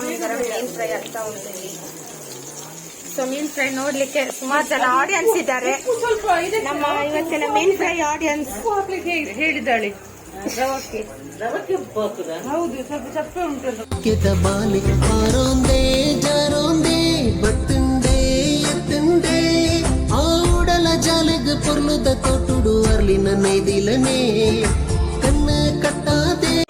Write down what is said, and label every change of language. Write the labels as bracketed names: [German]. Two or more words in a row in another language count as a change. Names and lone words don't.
[Kannada] ಸೊ ಮೀನ್ ಫ್ರೈ ನೋಡ್ಲಿಕ್ಕೆ ಸುಮಾರು ಜನ ಆಡಿಯನ್ಸ್ ಇದ್ದಾರೆ. ನಮ್ಮ ಇವತ್ತಿನ ಮೀನ್ ಫ್ರೈ ಆಡಿಯನ್ಸ್ ಹೇಳಿದ್ದಾಳೆ. ಹೌದು, ಸ್ವಲ್ಪ ಚಪ್ಪೆ ಉಂಟು. [Tulu] ಬಾಲೆ ಆರೋಂದೆ ಜಾರೋಂದೆ ಬತ್ತುಂಡೆ ಎತ್ತುಂಡೆ ಆಡಲ ಜಾಲೆಗ ಪೊರ್ಲುದ ತೊಟ್ಟುಡು ಅರ್ಲಿನ ನೈದಿಲನೆ ಕಣ್ಣ ಕಟ್ಟಾದೆ